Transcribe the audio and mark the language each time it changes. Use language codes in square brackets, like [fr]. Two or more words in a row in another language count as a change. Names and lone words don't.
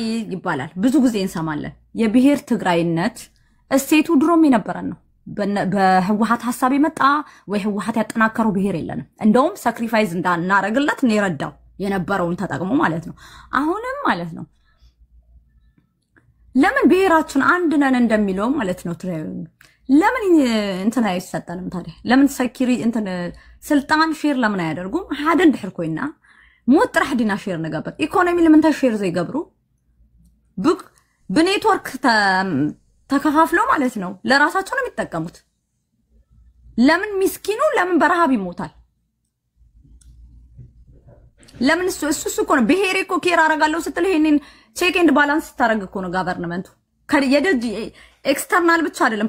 [am] ይባላል ብዙ ጊዜ እንሰማለን። የብሔር ትግራይነት እሴቱ ድሮም የነበረን ነው። በህወሓት ሐሳብ የመጣ ወይ ህወሓት ያጠናከረው ብሔር የለንም። እንደውም ሳክሪፋይስ እንዳናረግለት ነው የረዳው የነበረውን ተጠቅሞ ማለት ነው። አሁንም ማለት ነው ለምን ብሔራችን አንድ ነን እንደሚለው ማለት ነው ለምን እንትን አይሰጠንም ታዲያ? ለምን ሰኪሪ እንትን ስልጣን ሼር ለምን አያደርጉም? [ti] ሀደን ድሕር ኮይና ሞት ጥራሕ ዲና ሼር ነበር። [am] ኢኮኖሚ ለምን ተሼር ዘይገብሩ በኔትወርክ ተከፋፍለው ማለት ነው ለራሳቸው ነው የሚጠቀሙት። ለምን ምስኪኑ ለምን በረሃብ ይሞታል? ለምን እሱ እኮ ነው ብሔሬ እኮ ኬር አረጋለሁ ስትል ይሄንን [en] check and balance [am] ታረግ እኮ ነው ጋቨርንመንቱ። ከየደጅ ኤክስተርናል ብቻ አይደለም